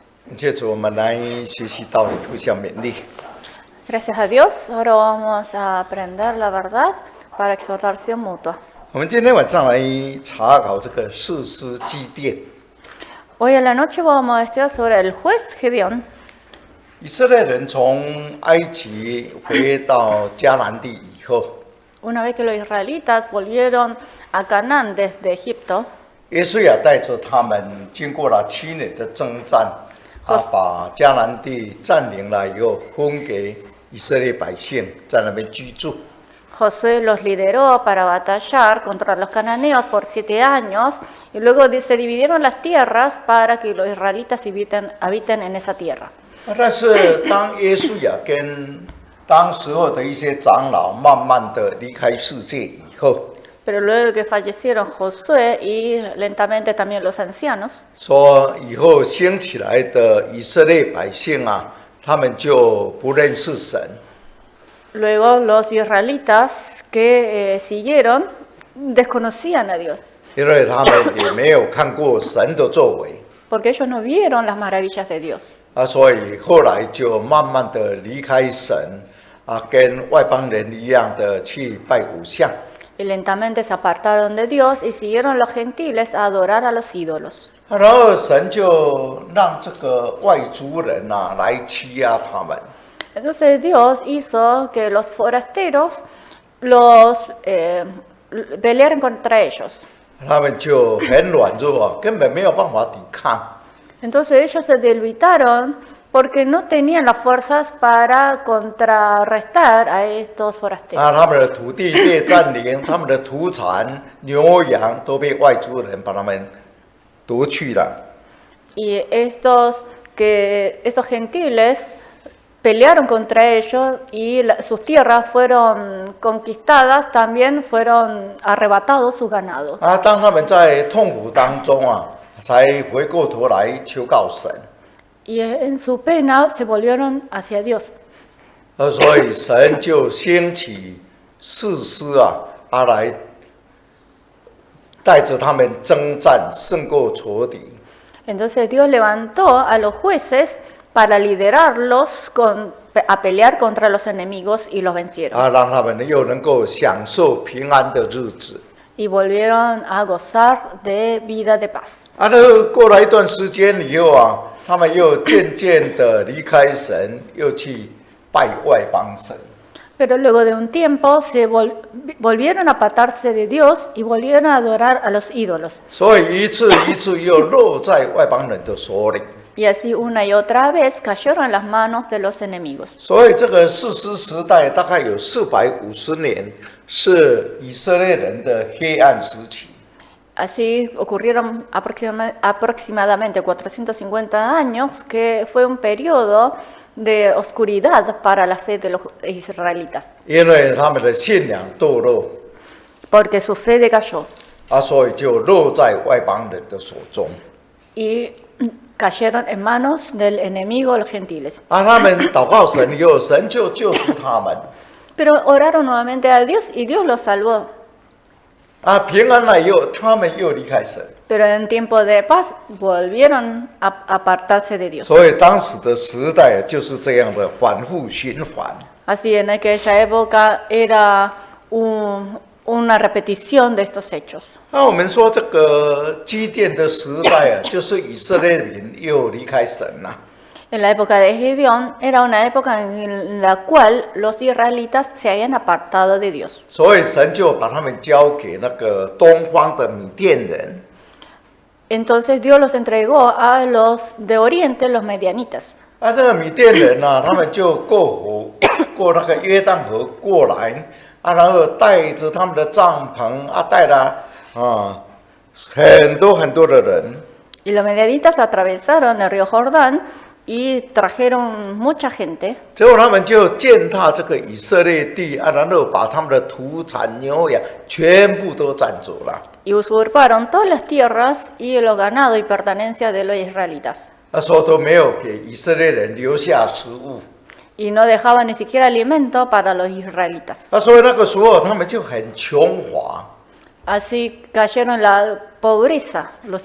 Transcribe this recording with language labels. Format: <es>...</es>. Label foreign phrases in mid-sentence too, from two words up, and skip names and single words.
<zh>借着我们来学习道理，互相勉励。</zh> <es>Gracias a Dios, ahora vamos a aprender la verdad para exhortación mutua.</es> <zh>我们今天晚上来查考这个士师基甸。</zh> <es>Hoy a la noche vamos a estudiar sobre el juez Gedeón.</es> <zh>以色列人从埃及回到迦南地以后，</zh> <es>Una vez que los israelitas volvieron a Canaán desde Egipto,</es> <zh>约书亚带着他们经过了7年的征战，把迦南地占领了以后，分给以色列百姓在那边居住。</zh> <es>Josué los lideró para batallar contra los cananeos por 7 años y luego se dividieron las tierras para que los israelitas habiten en esa tierra.</es> <zh>但是当约书亚跟当时候的一些长老慢慢的离开世界以后，</zh> <es>Pero luego que fallecieron Josué y lentamente también los ancianos,</es> <zh>说以后兴起来的以色列百姓啊，他们就不认识神，</zh> <es>luego los israelitas que siguieron desconocían a Dios,</es> <zh>因为他们也没有看过神的作为</zh> <es>porque ellos no vieron las maravillas de Dios.</es> <zh>啊，所以后来就慢慢的离开神啊，跟外邦人一样的去拜偶像。</zh> <es>Y lentamente se apartaron de Dios y siguieron los gentiles a adorar a los ídolos.</es> <zh>然后神就让这个外族人啊来欺压他们。</zh> <es>Entonces Dios hizo que los forasteros los pelearan contra ellos.</es> <zh>他们就很软弱啊，根本没有办法抵抗。</zh> <es>Entonces ellos se debilitaron porque no tenían las fuerzas para contrarrestar a estos forasteros.</es> <zh>啊，他们的土地被占领，他们的土产、牛羊都被外族人把他们夺去了。</zh> <es>Y estos gentiles pelearon contra ellos y sus tierras fueron conquistadas, también fueron arrebatados sus ganados.</es> <zh>啊，当他们在痛苦当中啊，才回过头来求告神。</zh> <es>Y en su pena se volvieron hacia Dios.</es> <zh>所以神就兴起士师啊，来带着他们征战，胜过仇敌。</zh> <es>Entonces Dios levantó a los jueces para liderarlos a pelear contra los enemigos y los vencieron.</es> <zh>啊，让他们又能够享受平安的日子。</zh> <es>Y volvieron a gozar de vida de paz.</es> <zh>啊，那过了一段时间以后啊，他们又渐渐的离开神，又去拜外邦神。</zh> <es>Pero luego de un tiempo se volvieron a apartarse de Dios y volvieron a adorar a los ídolos.</es> <zh>所以一次一次又落在外邦人的手里。</zh> <es>Y así una y otra vez cayeron en las manos de los enemigos.</es> <zh>所以这个士师时代大概有450年，是以色列人的黑暗时期。</zh> <es>Así ocurrieron aproximadamente 450 años, que fue un periodo de oscuridad para la fe de los israelitas,</es> <zh>因为他们的信仰堕落，</zh> <es>porque su fe decayó</es> <zh>所以就落在外邦人的手中。</zh> <es>y cayeron en manos del enemigo, los gentiles.</es> <zh>他们祷告神以后，神就救赎他们。</zh> <es>Pero oraron nuevamente a Dios y Dios los salvó.</es> <zh>平安了以后，他们又离开神。</zh> <es>Pero en tiempo de paz volvieron a apartarse de Dios.</es> <zh>所以当时的时代就是这样的反复循环。</zh> <es>Así en aquella época era una repetición de estos hechos.</es> <zh>我们说这个基甸的时代就是以色列人又离开神了。</zh> <es>En la época de Gedeón era una época en la cual los israelitas se habían apartado de Dios.</es> <zh>所以神就把他们交给那个东方的米甸人。</zh> <es>Entonces Dios los entregó a los de Oriente, los medianitas.</es> <zh>这个米甸人他们就过那个约旦河过来，然后带着他们的帐篷带了很多很多的人。</zh> <es>Y los medianitas atravesaron el río Jordán y trajeron mucha gente.</es> <zh>最后他们就践踏这个以色列地然后把他们的土产牛羊全部都占走了。</zh> <es>Y usurparon todas las tierras y los ganados y pertenencias de los israelitas.</es> <zh>说都没有给以色列人留下食物。</zh> <es>Y no dejaban ni siquiera alimento para los israelitas.</es> <zh>所以那个时候他们就很穷乏。</zh> <es>Así cayeron en la pobreza los</es>